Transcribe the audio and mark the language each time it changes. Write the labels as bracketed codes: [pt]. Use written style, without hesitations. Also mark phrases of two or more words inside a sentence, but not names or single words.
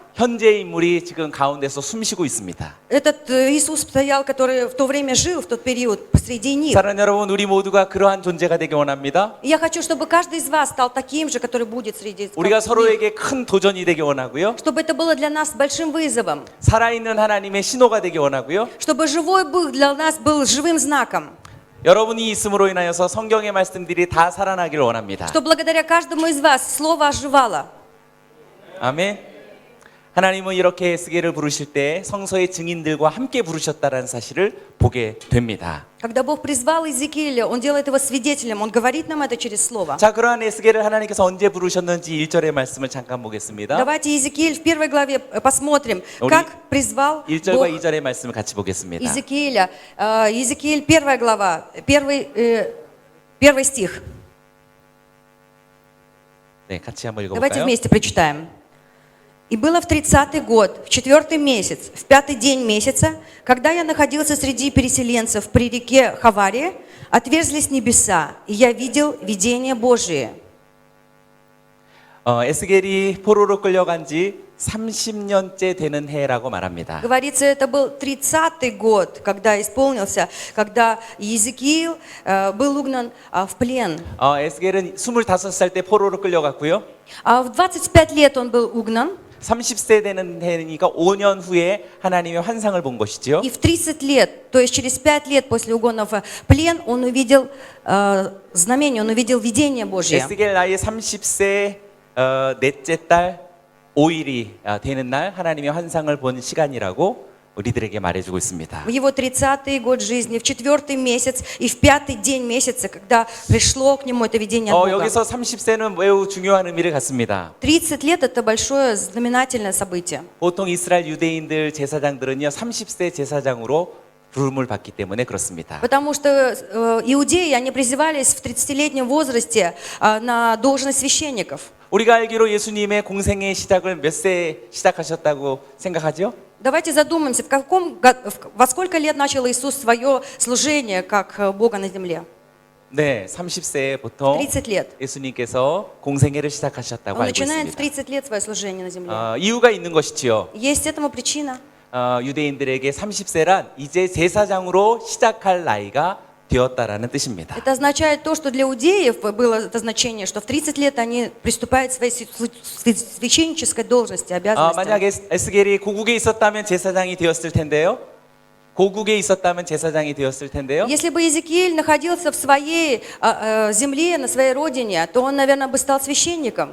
[ko] 현재의 인물이 지금 가운데서 숨쉬고 있습니다. [ru] этот Иисус стоял, который в то время жил, в тот период, посреди них. [ko] 사랑하는 여러분, 우리 모두가 그러한 존재가 되기 원합니다. [ru] И я хочу, чтобы каждый из вас стал таким же, который будет среди [ko] 우리가 [ru] них. [ko] 서로에게 큰 도전이 되기 원하고요. [ru] Чтобы это было для нас большим вызовом. [ko] 살아있는 하나님의 신호가 되기 원하고요. [ru] Чтобы живой Бог для нас был живым знаком. [ko] 여러분이 있음으로 인하여서 성경의 말씀들이 다 살아나기를 원합니다. [ru] Что благодаря каждому из вас Слово оживало. [ko] 아멘. 하나님은 이렇게 에스겔을 부르실 때 성서의 증인들과 함께 부르셨다는 사실을 보게 됩니다. [ru] Когда Бог призвал Иезекииля, Он делает его свидетелем, Он говорит нам это через Слово. [ko] 자, 그러한 에스겔을 하나님께서 언제 부르셨는지 1절의 말씀을 잠깐 보겠습니다. [ru] Давайте Иезекииль в первой главе посмотрим, [ko] 우리 [ru] как призвал [ko] 1절과 [ru] Бог [ko] 2절의 말씀을 같이 보겠습니다. [ru] Иезекииля. Иезекииль, первая глава, первый стих. [ko] 네, 같이 한번 [ru] Давайте [ko] 읽어볼까요? [ru] вместе прочитаем. «И было в 30-й год, в 4-й месяц, в 5-й день месяца, когда я находился среди переселенцев при реке Хаваре, отверзлись небеса, и я видел видение Божие». [ko] 에스겔이 포로로 끌려간 지 30년째 되는 해라고 말합니다. [ru] Говорится, это был 30-й год, когда исполнился, когда Иезекиил был угнан в плен. [ko] 에스겔은 25살 때 포로로 끌려갔고요. [ru] В 25 лет он был угнан, [ko] 30세 되는 해니까 5년 후에 하나님의 환상을 본 것이지요. [ru] и в 30 лет, то есть через 5 лет после угона в плен, он увидел знамение, он увидел видение Божье. [ko] 에스겔 나이 30세 넷째 달 5일이 되는 날 하나님의 환상을 본 시간이라고 우리들에게 말해주고 있습니다. [ru] в его 30-й год жизни, в 4-й месяц и в 5-й день месяца, когда пришло к нему это видение от Бога. [ko] 여기서 30세는 매우 중요한 의미를 갖습니다. [ru] 30 лет – это большое знаменательное событие. [ko] 보통 이스라엘 유대인들 제사장들은요 30세 제사장으로 부름을 받기 때문에 그렇습니다. [ru] Потому что иудеи, они призывались в 30-летнем возрасте на должность священников. [ko] 우리가 알기로 예수님의 공생의 시작을 몇 세 시작하셨다고 생각하죠? [ru] Давайте задумаемся, во сколько лет начал Иисус свое служение как Бога на земле? [ko] 네, 30세에 보통 [ru] 30 лет. [ko] 예수님께서 공생애를 시작하셨다고 [ru] Он [ko] 알고 [ru] начинает в [ko] 있습니다. [ru] 30 лет свое служение на земле. [ko] 이유가 있는 것이지요. [ru] Есть этому причина. [ko] 유대인들에게 30세란 이제 제사장으로 시작할 나이가 되었다라는 뜻입니다. [ru] Это означает то, что для иудеев было это значение, что в 30 лет они приступают к своей священнической должности, обязанности. [ko] 만약 에스겔이 고국에 있었다면 제사장이 되었을 텐데요. 고국에 있었다면 제사장이 되었을 텐데요. [ru] Если бы Иезекииль находился в своей земле, на своей родине, то он, наверное, бы стал священником.